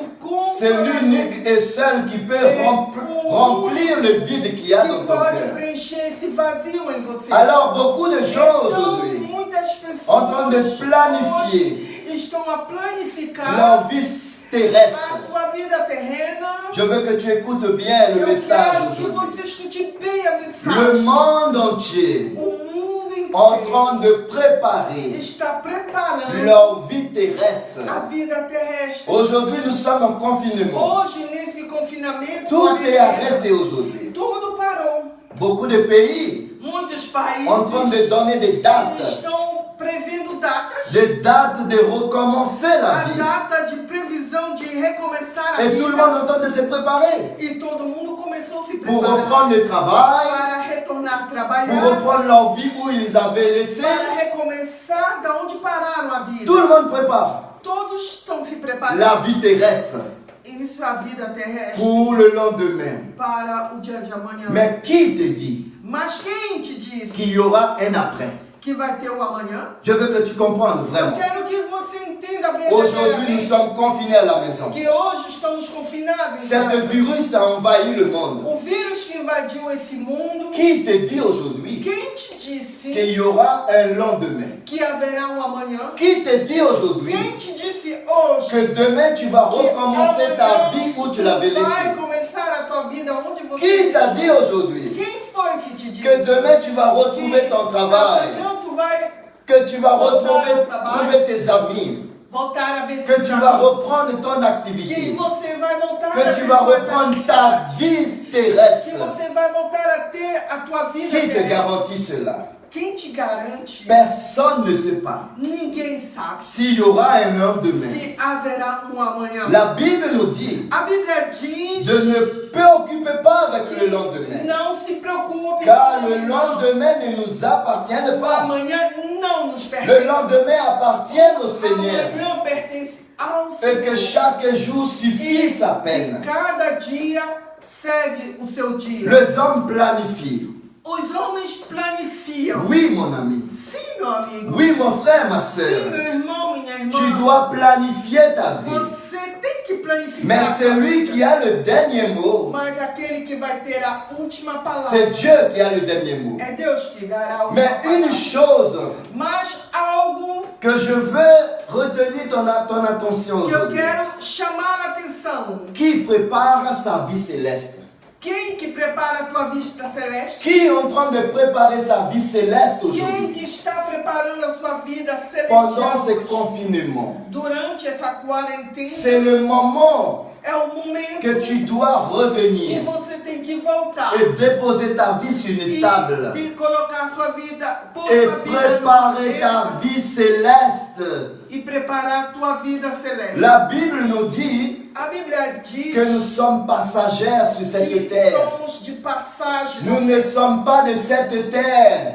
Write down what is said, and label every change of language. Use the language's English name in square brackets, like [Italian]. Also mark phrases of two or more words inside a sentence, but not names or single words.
[French] c'est [Portuguese] Consolador, [French] l'unique et seul qui peut remplir le vide qu'il y a dans [Portuguese] que [French] ton [Portuguese] pode [French] cœur. [Portuguese] preencher esse vazio em você. [French] Alors beaucoup de gens [Portuguese] Então, [French] aujourd'hui, [Portuguese] muitas pessoas [French] en train de planifier [Portuguese] hoje estão a planificar [French] leur vie terrestre. [Portuguese] a sua vida terrena. [French] Je veux que tu écoutes bien le [Portuguese] Eu [French] message [Portuguese] quero que [French] aujourd'hui. [Portuguese] você escute bem a [French] Le [Portuguese] mensagem. [French] monde entier [Portuguese] O mundo [French] en [Portuguese] inteiro [French] train de préparer [Portuguese] está preparando [French] leur vie terrestre. [Portuguese] a vida terrestre. [French] Aujourd'hui, nous sommes en confinement. [Portuguese] Hoje, nesse confinamento, [French] Tout est [Portuguese] quarentena, [French] arrêté aujourd'hui. [Portuguese] tudo parou. [French] Beaucoup de pays [Portuguese] Muitos países [French] en train de donner des dates. [Portuguese] estão prevendo datas. [French] Des dates de recommencer la [Portuguese] A [French] vie. [Portuguese] data de previsão de recomeçar a [French] Et [Portuguese] vida. [French] tout le monde est en train de se préparer [Portuguese] E todo mundo começou a se [French] pour [Portuguese] preparar [French] reprendre le travail, [Portuguese] para retornar a [French] pour [Portuguese] trabalhar, [French] reprendre leur vie où ils avaient laissé. [Portuguese] para recomeçar da onde pararam a vida. [French] Tout le monde prépare [Portuguese] Todos estão se preparando. [French] la vie terrestre [Portuguese] Isso é a vida terrestre [French] pour le lendemain. [Portuguese] para o dia de amanhã. [French] Mais qui te dit [Portuguese] Mas quem te disse [French] qu'il y aura un après? [Portuguese] que vai ter um amanhã? [French] Je veux que tu comprennes [Portuguese] Eu [French] vraiment. [Portuguese] quero que você entenda [French] Aujourd'hui, nous [Portuguese] verdadeiramente [French] sommes confinés à la maison. [Portuguese] que hoje estamos confinados em [French] Cet [Portuguese] casa. [French] virus a envahi le monde. [Portuguese] O vírus que invadiu esse mundo. [French] Qui te dit aujourd'hui [Portuguese] Quem te disse [French] qu'il y aura un lendemain? [Portuguese] que haverá um amanhã? [French] Qui te dit aujourd'hui [Portuguese] Quem te disse hoje [French] que demain tu vas recommencer ta vie où tu l'avais [Portuguese] vai [French] laissée? [Portuguese] começar a tua vida onde você [French] Qui t'a dit [Portuguese] deixou? [French] aujourd'hui [Portuguese] Quem foi que te disse [French] que demain tu vas retrouver [Portuguese] que [French] ton travail, [Portuguese] amanhã tu vai [French] que tu vas retrouver tes amis, [Portuguese] voltar a ver [French] que tu vas reprendre ton [Portuguese] que [French] activité, [Portuguese] você vai voltar a [French] que tu [Portuguese] ter [French] vas [Portuguese] tuas [French] reprendre [Portuguese] atividades, [French] ta vie [Portuguese] que [French] terrestre? [Portuguese] você vai voltar a ter a tua vida [French] Qui te [Portuguese] terrestre. [French] garantit cela? [Portuguese] Quem te garante? [French] Personne ne sait pas [Portuguese] Ninguém sabe [French] s'il y aura un lendemain. [Portuguese] se haverá um amanhã. [French] La Bible nous dit [Portuguese] A Bíblia diz [French] de ne préoccuper pas avec le [Portuguese] que [French] lendemain, [Portuguese] não se preocupe [French] car [Portuguese] com o [French] le [Portuguese] amanhã. [French] lendemain ne nous appartient [Portuguese] O [French] pas. [Portuguese] amanhã não nos [French] Le [Portuguese] pertence. [French] lendemain appartient au [Portuguese] O [French] Seigneur [Portuguese] amanhã pertence ao [French] et que [Portuguese] Senhor. [French] chaque jour suffit sa peine. [Portuguese] Cada dia segue o seu dia. [French] Les hommes planifient. [Portuguese] Os homens planificam. [French] Oui, mon ami. [Portuguese] Sim, meu amigo. [French] Oui, mon frère, ma [Portuguese] Sim, [French] soeur. [Portuguese] meu irmão, minha irmã. [French] Tu dois planifier ta vie. [Portuguese] Você tem que planificar. [French] Mais [Portuguese] a sua [French] celui [Portuguese] vida. [French] qui a le dernier mot, [Portuguese] Mas aquele que vai ter a última palavra [French] c'est Dieu qui a le dernier mot. [Portuguese] é Deus que dará a última [French] Mais une [Portuguese] palavra. [French] chose [Portuguese] Mas algo [French] que je veux retenir ton attention [Portuguese] que eu [French] aujourd'hui. [Portuguese] quero chamar a atenção. [French] Qui prépare sa vie céleste? [Portuguese] Quem que prepara a tua vista celeste? [French] Qui est en train de préparer sa vie céleste [Portuguese] Quem [French] aujourd'hui? [Portuguese] que está preparando a sua vida [French] Pendant [Portuguese] celestial [French] ce [Portuguese] hoje? [French] confinement. [Portuguese] Durante essa quarentena [French] C'est le moment [Portuguese] é o momento [French] que tu dois [Portuguese] que [French] revenir [Portuguese] você tem que voltar [French] et déposer ta vie sur une table [Portuguese] e colocar sua vida, pôr [French] et [Portuguese] sua vida [French] préparer [Portuguese] no [French] ta [Portuguese] mesa [French] vie céleste. [Portuguese] e preparar a tua vida celeste. [French] La Bible nous dit [Portuguese] A Bíblia diz [French] que nous sommes passagers sur cette [Portuguese] que [French] terre. [Portuguese] somos de passagem. [French] Nous ne sommes pas de cette terre.